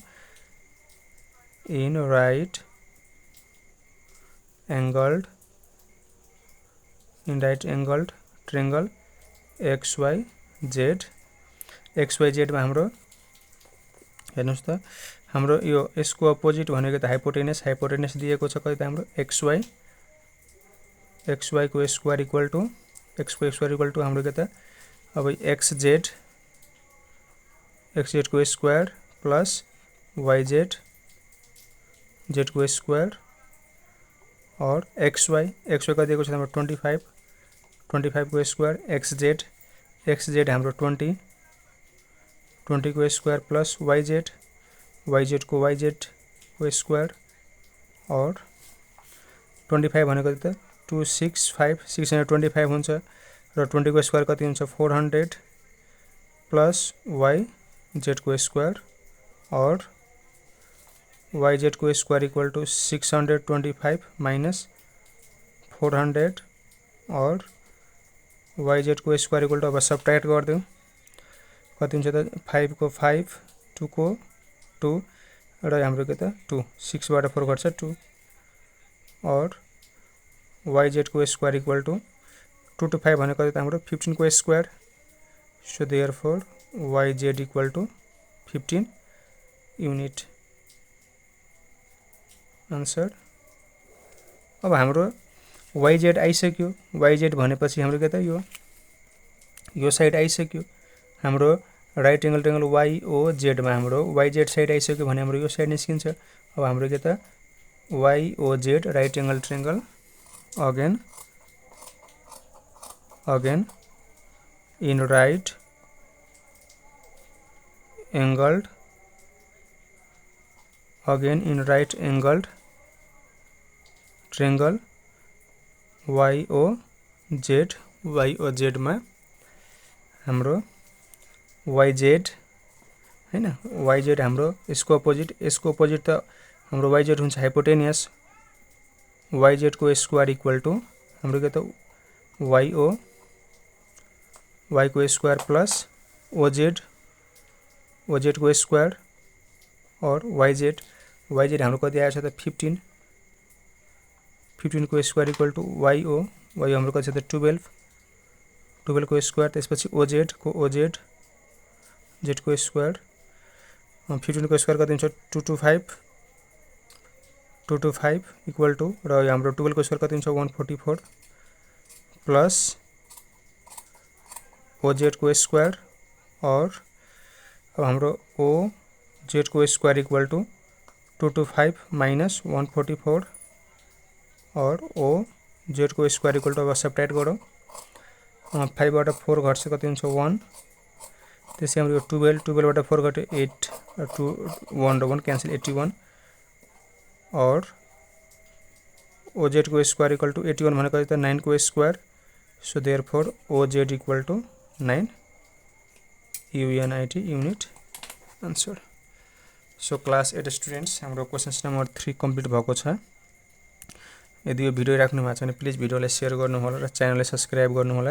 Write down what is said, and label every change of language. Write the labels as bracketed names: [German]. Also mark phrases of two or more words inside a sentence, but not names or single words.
[English] in right angled triangle [Nepali] एक्स वाई जेड मा हाम्रो हेर्नुस् त हाम्रो यो यसको अपोजिट भनेको त हाइपोटेनस दिएको छ कति त? हाम्रो एक्स वाई को [English] square equal to [Nepali] हाम्रो के त अब एक्स जेड को [English] square plus [Nepali] वाई जेड को स्क्वायर और एक्स वाई कति दिएको छ? हाम्रो 25 को स्क्वायर। एक्स जेड हाम्रो 20 को [English] square plus [Nepali] वाई जेड को स्क्वायर और 25 भनेको त 265 625 हुन्छ र 20 को स्क्वायर कति हुन्छ? 400 प्लस वाई जेड को स्क्वायर और वाई जेड को [English] square equal to [Nepali] 625 माइनस 400 और वाई जेड को [English] square equal to [Nepali] अब सब्ट्रैक्ट गरिदिउँ कति हुन्छ त? 5 को 5 2 को 2 र हाम्रो के त 2 6 बाट 4 घट्छ 2 और वाई जेड को [English] square equal to [Nepali] 2 to 5 भनेको कति त? हाम्रो 15 को स्क्वायर। [English] so therefore Y Z equal to 15 unit answer. [Nepali] अब हाम्रो वाई जेड आइसक्यो। वाई जेड भनेपछि हाम्रो के त यो साइड आइसक्यो। हाम्रो [English] right angle triangle [Nepali] वाई ओ जेड मा हाम्रो वाई जेड साइड आइसक्यो भने हाम्रो यो साइड निस्किन्छ। अब हाम्रो के त वाई ओ जेड [English] right angle triangle again in right angled triangle [Nepali] वाई ओ जेड मा हाम्रो वाई जेड हैन वाई जेड हाम्रो यसको अपोजिट त हाम्रो वाई जेड हुन्छ हाइपोटेनियस। वाई जेड को [English] square equal to [Nepali] हाम्रो के त वाई को [English] square plus [Nepali] ओ जेड को स्क्वायर और वाई जेड हाम्रो कति आएको छ त 15 को [English] square equal to [Nepali] वाई हाम्रो कति छ त 12 को स्क्वायर। त्यसपछि ओ जेड को स्क्वायर 15 को स्क्वायर कति हुन्छ 225 [English] equal to [Nepali] र हाम्रो 12 को स्क्वायर कति हुन्छ 144 प्लस ओ जेड को स्क्वायर और अब हाम्रो ओ जेड को [English] square equal to [Nepali] 225 माइनस 144 और ओ जेड को [English] square equal to [Nepali] अब सब्ट्र्याक्ट गरौँ 5 बाट 4 घट्छ कति हुन्छ 1 त्यसै हाम्रो 12 बाट 4 घटे 8 2 1 र 1 क्यान्सल 81 और ओजेड को [English] square equal to [Nepali] 81 भने कति त 9 को स्क्वायर [English] so therefore OZ equal to 9 UNIT unit answer. so class 8 students [Nepali] हाम्रो [English] questions number [Nepali] 3 कम्प्लिट भएको छ। यदि यो भिडियो राख्नु भएको छ भने प्लिज भिडियोलाई सेयर गर्नु होला र च्यानललाई सब्स्क्राइब गर्नु होला।